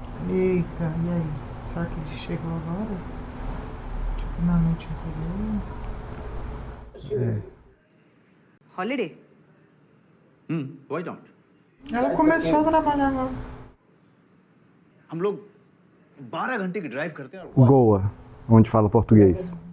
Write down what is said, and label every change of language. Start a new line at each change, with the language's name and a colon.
Portuguese: Eita, e aí? Será que ele chegou agora? Tipo, na noite anterior?
Hindi: Holiday
English: Why not?
Portuguese: Ela começou a trabalhar lá.
Hindi: हम लोग 12 घंटे की drive करते हैं और
Portuguese: Goa, onde fala português.